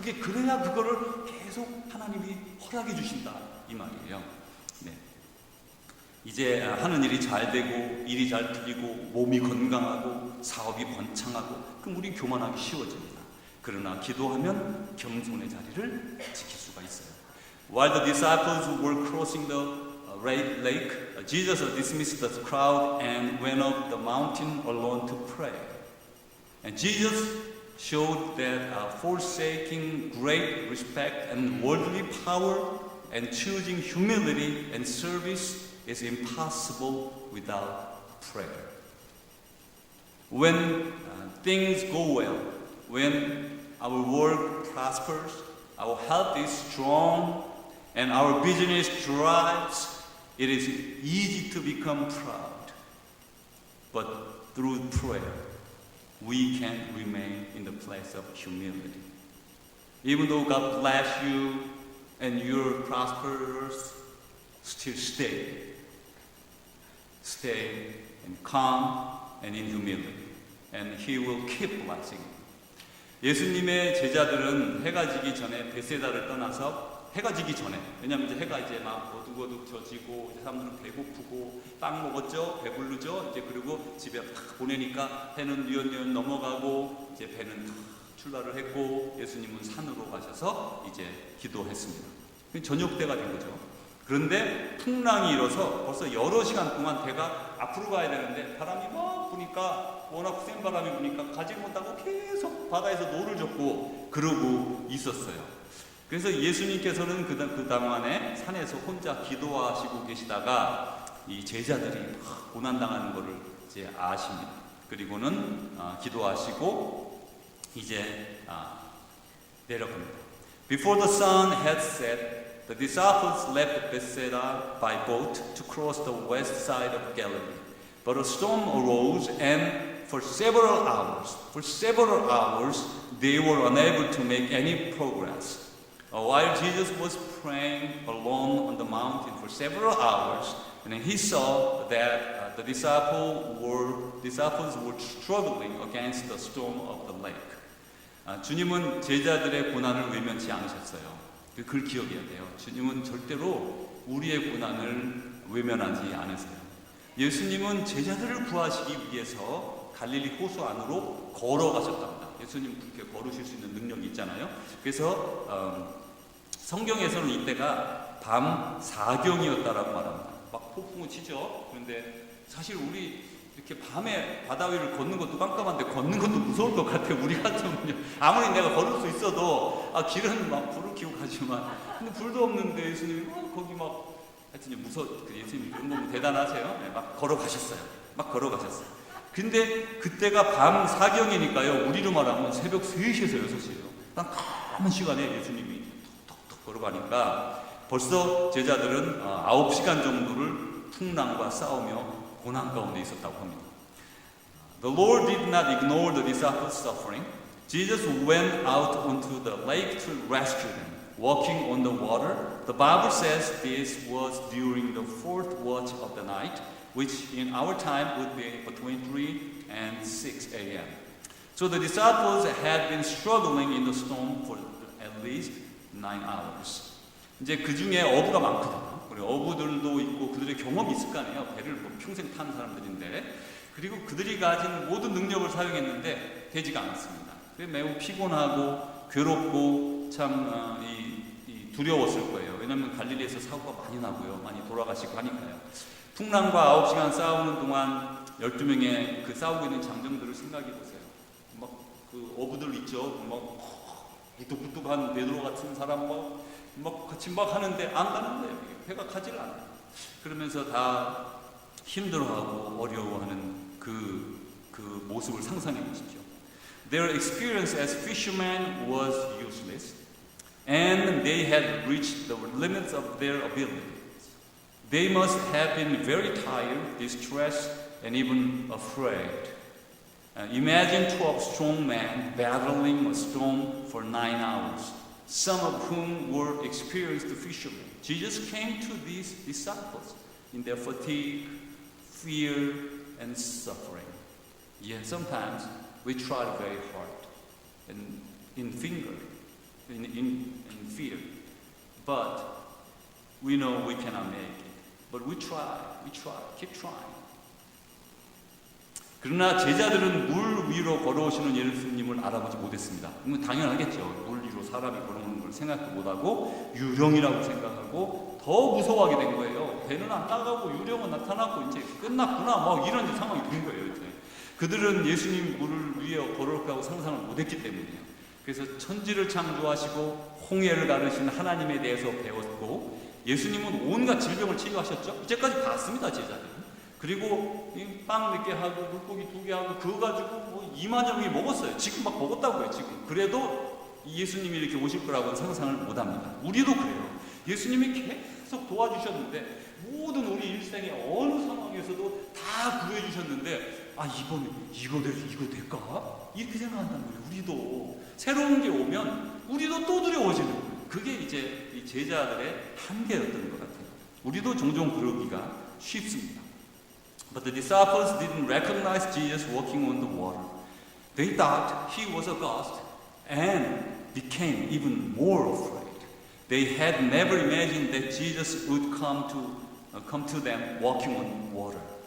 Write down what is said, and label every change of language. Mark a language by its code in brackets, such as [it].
[ko] 그래야 그거를 계속 하나님이 허락해 주신다 이 말이에요. 네. 이제 하는 일이 잘 되고 일이 잘 풀리고 몸이 건강하고 사업이 번창하고 그럼 우리 교만하기 쉬워집니다. 그러나 기도하면 겸손의 자리를 지킬 수가 있어요. [en] While the disciples were crossing the lake, Jesus dismissed the crowd and went up the mountain alone to pray. And Jesus showed that forsaking great respect and worldly power and choosing humility and service is impossible without prayer. When things go well, when our work prospers, our health is strong, and our business thrives, it is easy to become proud. But through prayer, we can remain in the place of humility. Even though God bless you and you're prosperous, still stay in calm and in humility, and He will keep blessing you. [ko] 예수님의 제자들은 해가 지기 전에 베세다를 떠나서 해가 지기 전에, 왜냐하면 이제 해가 이제 막 어둑어둑 져지고 이제 사람들은 배고프고 빵 먹었죠, 배부르죠, 이제 그리고 집에 탁 보내니까 해는 뉘엿뉘엿 넘어가고 이제 배는 탁 출발을 했고 예수님은 산으로 가셔서 이제 기도했습니다. 저녁 때가 된 거죠. 그런데 풍랑이 일어서 벌써 여러 시간 동안 배가 앞으로 가야 되는데 바람이 막 부니까 워낙 센 바람이 부니까 가지 못하고 계속 바다에서 노를 젓고 그러고 있었어요. 그래서 예수님께서는 그 당안에 산에서 혼자 기도하시고 계시다가 이 제자들이 막 고난당하는 것을 이제 아십니다. 그리고는 기도하시고 이제 내려갑니다. [en] Before the sun had set, the disciples left Bethsaida by boat to cross the west side of Galilee. But a storm arose, and for several hours, they were unable to make any progress. While Jesus was praying alone on the mountain for several hours, and he saw that the disciples were struggling against the storm of the lake. [ko] 주님은 제자들의 고난을 외면치 않으셨어요. 그걸 기억해야 돼요. 주님은 절대로 우리의 고난을 외면하지 않으세요. 예수님은 제자들을 구하시기 위해서 갈릴리 호수 안으로 걸어가셨답니다. 예수님 그렇게 걸으실 수 있는 능력이 있잖아요. 그래서 성경에서는 이때가 밤 4경이었다라고 말합니다. 막 폭풍은 치죠. 그런데 사실 우리 이렇게 밤에 바다 위를 걷는 것도 깜깜한데 걷는 것도 무서울 것 같아요. 우리 같으면요. 아무리 내가 걸을 수 있어도 길은 막 불을 켜고 가지만 근데 불도 없는데 예수님이 거기 막 하여튼 예수님이 그런 거 대단하세요. 네, 막 걸어가셨어요. 근데 그때가 밤 4경이니까요. 우리로 말하면 새벽 3시에서 6시예요. 딱 까만 시간에 예수님이 톡톡톡 걸어가니까 벌써 제자들은 9시간 정도를 풍랑과 싸우며 고난 가운데 있었다고 합니다. [en] The Lord did not ignore the disciples' suffering. Jesus went out onto the lake to rescue them, walking on the water. The Bible says this was during the 4th watch of the night, which in our time would be between 3 and 6 a.m. So the disciples had been struggling in the storm for at least 9 hours. [ko] 이제 그 중에 어부가 많거든요. 어부들도 있고 그들의 경험이 있을 거 아니에요. 배를 뭐 평생 탄 사람들인데 그리고 그들이 가진 모든 능력을 사용했는데 되지가 않았습니다. 매우 피곤하고 괴롭고 참 두려웠을 거예요. 왜냐하면 갈릴리에서 사고가 많이 나고요. 많이 돌아가시고 하니까요. 풍랑과 9시간 싸우는 동안 12명의 그 싸우고 있는 장정들을 생각해 보세요. 막 그 어부들 있죠. 막 부뚝부뚝한 베드로 같은 사람 막 같이 막 하는데 안 가는데 배가 가지를 않아요. 그러면서 다 힘들어하고 어려워하는 그 모습을 상상해 보십시오. [en] Their experience as fishermen was useless, and they had reached the limits of their abilities. They must have been very tired, distressed, and even afraid. Imagine 12 strong men battling a storm for 9 hours. Some of whom were experienced fishermen. Jesus came to these disciples in their fatigue, fear, and suffering. Yet sometimes we try very hard and in fear, but we know we cannot make it. But we try, keep trying. [ko] 그러나 제자들은 물 위로 걸어오시는 예수님을 알아보지 못했습니다. 당연하겠죠. 물 위로 사람이 걸어오는 걸 생각도 못하고 유령이라고 생각하고 더 무서워하게 된 거예요. 배는 안 나가고 유령은 나타나고 이제 끝났구나 뭐 이런 상황이 된 거예요. 이제. 그들은 예수님 물을 위에 걸어올 거라고 상상을 못했기 때문이에요. 그래서 천지를 창조하시고 홍해를 가르신 하나님에 대해서 배웠고 예수님은 온갖 질병을 치료하셨죠. 이제까지 봤습니다, 제자들은. 그리고 빵 몇 개 하고 물고기 2개 하고 그거 가지고 뭐 2만여 명이 먹었어요. 지금 막 먹었다고요, 지금. 그래도 예수님이 이렇게 오실 거라고는 상상을 못합니다. 우리도 그래요. 예수님이 계속 도와주셨는데 모든 우리 일생의 어느 상황에서도 다 구해주셨는데 이번에 이거 될까? 이렇게 생각한단 말이에요. 우리도 새로운 게 오면 우리도 또 두려워지는 거예요. 그게 이제 이 제자들의 한계였던 것 같아요. 우리도 종종 그러기가 쉽습니다. [en] But the disciples didn't recognize Jesus walking on the water. They thought he was a ghost and became even more afraid. They had never imagined that Jesus would come to them walking on water.